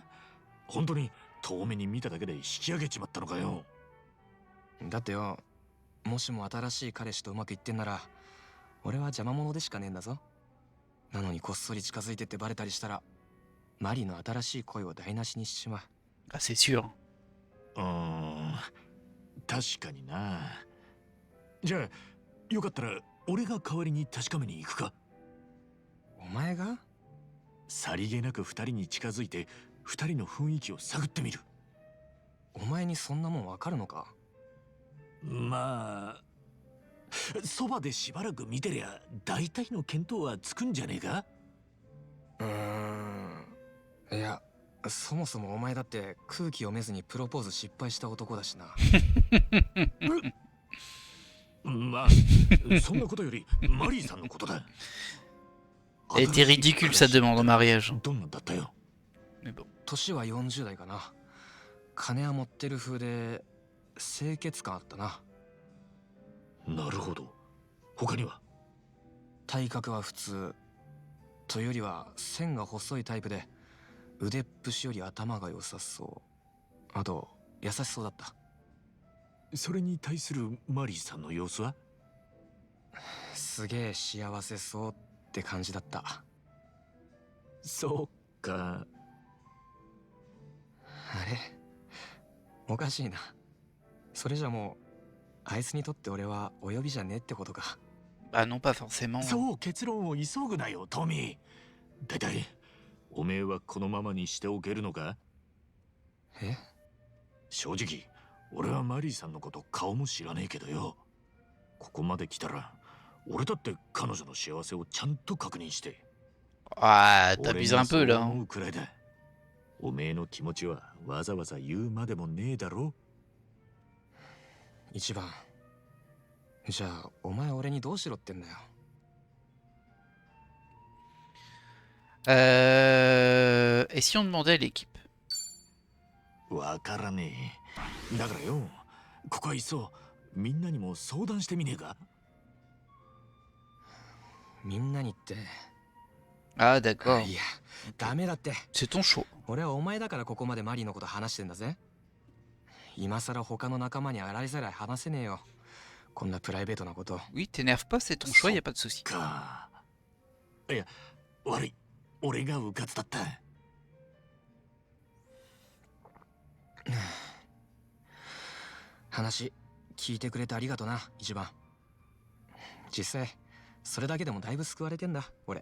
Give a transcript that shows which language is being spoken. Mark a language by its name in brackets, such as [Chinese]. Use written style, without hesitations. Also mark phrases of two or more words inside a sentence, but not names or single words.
[Japanese] 本当に遠目に見ただけで引き上げちまったのかよ。だってよ、もしも新しい彼氏とうまくいってんなら俺は邪魔者でしかねえんだぞ。なのにこっそり近づいてってバレたりしたらマリーの新しい恋を台無しにしちまう。 [French] Ah, c'est sûr. [Japanese] 確かにな。じゃあよかったら俺が代わりに確かめに行くか？お前が？さりげなく二人に近づいて二人の雰囲気を探ってみる。お前にそんなもんわかるのか？まあそばでしばらく見てりゃ大体の見当はつくんじゃねえか？いや、そもそもお前だって空気読めずにプロポーズ失敗した男だしな。まあそんなことよりマリーさんのことだ。 [French] Elle était ridicule sa demande en mariage. [Japanese] どんなんだったよ。 [French] Mais bon. [Japanese] 年は40代かな。金は持ってる風で清潔感あったな。なるほど。他には？体格は普通というよりは線が細いタイプで腕っぷしより頭が良さそう。あと優しそうだった。それに対するマリーさんの様子は？すげえ幸せそうって感じだった。そうか。あれおかしいな。それじゃもうあいつにとって俺はお呼びじゃねえってことか。 [French] Bah non, pas forcément. [Japanese] そう、結論を急ぐなよトミー。だいたいおめえはこのままにしておけるのか？え？正直俺はマリーさんのこと顔も知らねえけどよ。ここまで来たら俺だって彼女の幸せをちゃんと確認して。 [French] Ah, t'abuses un peu là. [Japanese] 思うくらいだ。おめえの気持ちはわざわざ言うまでもねえだろ。一番。じゃあお前俺にどうしろってんだよ。 [French] Et si on demandait à l'équipe? [Japanese] わからねえ。だからよ、ここはいっそみんなにも相談してみねえか？みんなにって。 [French] Ah, d'accord. [Japanese] いや、ダメだって。 [French] C'est ton choix. [Japanese] 俺はお前だからここまでマリーのこと話してんだぜ。今さら他の仲間に洗いざらい話せねえよ。こんなプライベートなこと。 [French] Oui, t'énerve pas, c'est ton choix, y a pas de souci. [Japanese] か。いや、悪い。俺がうかつだった。話聞いてくれてありがとな、一番。実際それだけでもだいぶ救われてんだ俺。